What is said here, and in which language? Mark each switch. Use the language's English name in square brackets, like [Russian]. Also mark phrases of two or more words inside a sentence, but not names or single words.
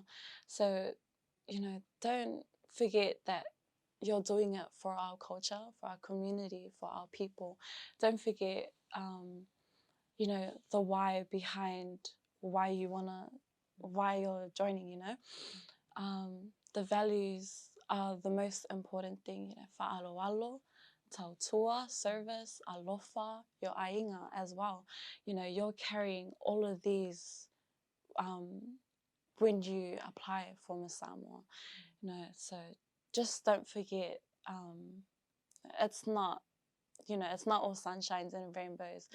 [English] So, you know, don't forget that you're doing it for our culture, for our community, for our people. Don't forget, you know, the why behind why you're joining, you know. The values are the most important thing, you know, [Samoan] fa'aloalo, tautua, service, alofa, [English] your ainga as well. You know, you're carrying all of these when you apply for Miss Samoa, you know, so just don't forget, it's not, you know, it's not all sunshines and rainbows.